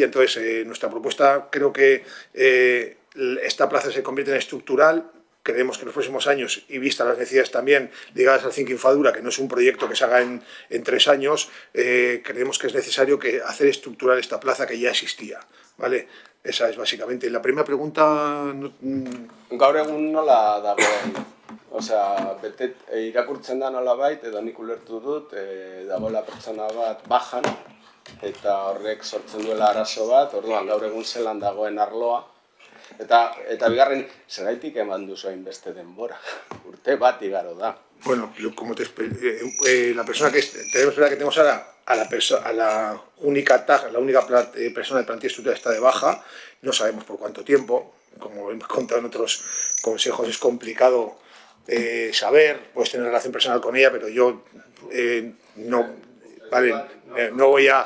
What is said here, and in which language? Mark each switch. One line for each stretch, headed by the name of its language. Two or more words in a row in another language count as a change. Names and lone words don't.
Spanish: Entonces, nuestra propuesta, creo que esta plaza se convierte en estructural. Creemos que en los próximos años, y vistas las necesidades también ligadas al Cinquifadura, que no es un proyecto que se haga en 3 años, creemos que es necesario hacer estructural esta plaza que ya existía, ¿vale? Esa es básicamente. La primera pregunta...
Basque: Gaur egun nola dagoen? Osea, irakurtzen da nolabait, edo nik ulertu dut, dagoela pertsona bat bajan, eta horrek sortzen duela arazo bat, orduan gaur egun zelan dagoen arloa. Eta bigarren, zergaitik eman duzu hainbeste denbora. Urte bat igaro da.
Spanish: Bueno, como la persona que tenemos ahora, a la única persona de plantilla estructural está de baja, no sabemos por cuánto tiempo. Como hemos contado en otros consejos, es complicado saber, puedes tener relación personal con ella, pero yo no voy a...